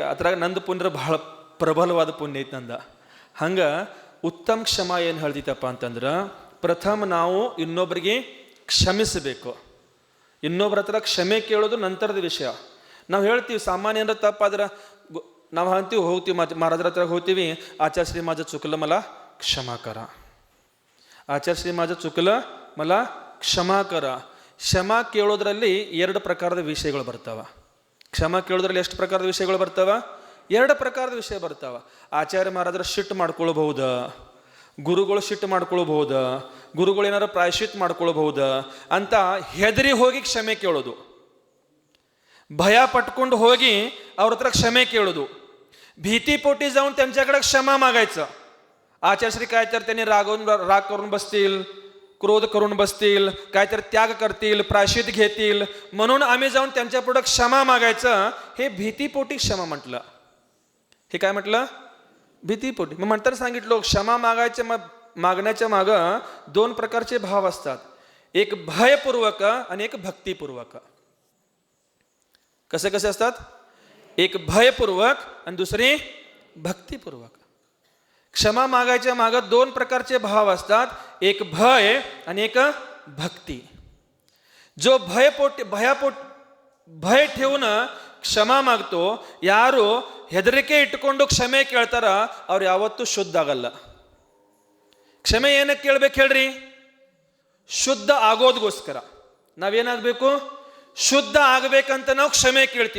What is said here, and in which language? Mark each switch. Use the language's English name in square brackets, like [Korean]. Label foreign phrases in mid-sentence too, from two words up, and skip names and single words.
[Kannada] ಅದ್ರಾಗ ನಂದು ಪುಣ್ಯ ಬಹಳ ಪ್ರಬಲವಾದ ಪುಣ್ಯ ಐತಿ ನಂದ. ಹಂಗೆ ಉತ್ತಮ ಕ್ಷಮ ಏನು ಹೇಳ್ತೈತಪ್ಪ ಅಂತಂದ್ರೆ, ಪ್ರಥಮ ನಾವು ಇನ್ನೊಬ್ಬರಿಗೆ ಕ್ಷಮಿಸಬೇಕು. ಇನ್ನೊಬ್ಬರ ಹತ್ರ ಕ್ಷಮೆ ಕೇಳೋದು ನಂತರದ ವಿಷಯ. ನಾವು ಹೇಳ್ತೀವಿ ಸಾಮಾನ್ಯ ಅಂದ್ರೆ ತಪ್ಪಾದ್ರೆ ನಾವು ಅಂತೀವಿ, ಹೋಗ್ತೀವಿ ಮಹಾರಾಜರ ಹತ್ರ ಹೋಗ್ತೀವಿ, ಆಚಾರ್ಯ ಶ್ರೀ [Marathi] माझं चुकलं मला क्षमा करा, ಆಚಾರ್ಯ ಶ್ರೀ माझं चुकलं मला क्षमा करा. [Kannada] ಕ್ಷಮಾ ಕೇಳೋದ್ರಲ್ಲಿ ಎರಡು ಪ್ರಕಾರದ ವಿಷಯಗಳು ಬರ್ತಾವ. ಕ್ಷಮಾ ಕೇಳೋದ್ರಲ್ಲಿ ಎಷ್ಟು ಪ್ರಕಾರದ ವಿಷಯಗಳು ಬರ್ತಾವ? ಎರಡು ಪ್ರಕಾರದ ವಿಷಯ ಬರ್ತಾವ. ಆಚಾರ್ಯ ಮಹಾರಾಜರ ಸಿಟ್ಟು ಮಾಡ್ಕೊಳ್ಬಹುದ, ಗುರುಗಳು ಸಿಟ್ಟು ಮಾಡ್ಕೊಳ್ಬಹುದ, ಗುರುಗಳು ಏನಾರ ಪ್ರಾಯಶ್ಚಿತ್ ಮಾಡ್ಕೊಳ್ಬಹುದ ಅಂತ ಹೆದರಿ ಹೋಗಿ ಕ್ಷಮೆ ಕೇಳೋದು, ಭಯ ಪಟ್ಕೊಂಡು ಹೋಗಿ ಅವ್ರ ಹತ್ರ क्षमे ಕೇಳೋದು, [Marathi] भीतीपोटी जाऊन त्यांच्याकडे क्षमा मागायचं. आचार्यश्री काहीतरी त्यांनी राग करून बसतील, क्रोध करून बसतील, काहीतरी त्याग करतील, प्रायश्चित घेतील म्हणून आम्ही जाऊन त्यांच्या पुढे क्षमा मागायचं. हे भीतीपोटी क्षमा म्हटलं. हे काय म्हटलं? भीतीपोटी. मग म्हणताना सांगितलं, क्षमा मागण्याच्या मागं दोन प्रकारचे भाव असतात, एक भयपूर्वक आणि एक भक्तिपूर्वक. कसे कसे असतात? एक भयपूर्वक आणि दुसरी भक्तिपूर्वक. क्षमा मागायच्या मागं दोन प्रकारचे भाव असतात, एक भय आणि एक भक्ती. जो भय ठेवून क्षमा मागतो, [Kannada] ಯಾರು ಹೆದರಿಕೆ ಇಟ್ಕೊಂಡು ಕ್ಷಮೆ ಕೇಳ್ತಾರ ಅವ್ರು ಯಾವತ್ತೂ ಶುದ್ಧ ಆಗಲ್ಲ. ಕ್ಷಮೆ ಏನಕ್ಕೆ ಕೇಳ್ಬೇಕು ಹೇಳ್ರಿ? ಶುದ್ಧ ಆಗೋದಗೋಸ್ಕರ. ನಾವೇನಾಗಬೇಕು? ಶುದ್ಧ ಆಗಬೇಕಂತ ನಾವು ಕ್ಷಮೆ ಕೇಳ್ತೀವಿ.